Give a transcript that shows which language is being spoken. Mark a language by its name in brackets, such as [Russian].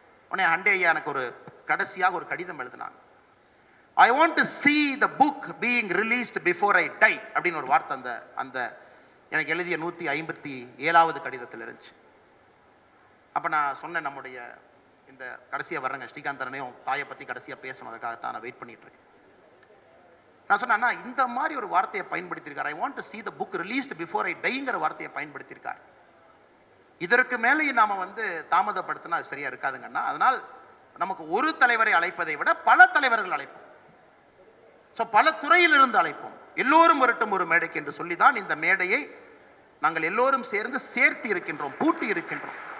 [Tamil] உடனே அண்டே ஐயா எனக்கு ஒரு கடைசியாக ஒரு கடிதம் எழுதினாங்க. [English] I want to see the book being released before I die [Tamil] அப்படின்னு ஒரு வார்த்தை அந்த அந்த எனக்கு எழுதிய 157வது கடிதத்தில் இருந்துச்சு. அப்போ நான் சொன்னேன், நம்முடைய இந்த கடைசியாக வர்றேங்க ஸ்ரீகாந்தரனையும் தாயை பற்றி கடைசியாக பேசணுறதுக்காகத்தான் நான் வெயிட் பண்ணிட்டு இருக்கேன். நான் சொன்னேன்னா இந்த மாதிரி ஒரு வார்த்தையை பயன்படுத்தியிருக்கார். [English] I want to see the book released before I dieங்கிற [Tamil] வார்த்தையை பயன்படுத்தியிருக்கார். இதற்கு மேலேயும் நாம் தாமதப்படுத்தினா அது சரியா இருக்காதுங்கன்னா, அதனால் நமக்கு ஒரு தலைவரை அழைப்பதை விட பல தலைவர்கள் அழைப்போம். ஸோ பல துறையிலிருந்து அழைப்போம், எல்லோரும் வரட்டும் ஒரு மேடைக்கு என்று சொல்லி தான் இந்த மேடையை நாங்கள் எல்லோரும் சேர்ந்து சேர்த்து இருக்கின்றோம், பூட்டி இருக்கின்றோம்.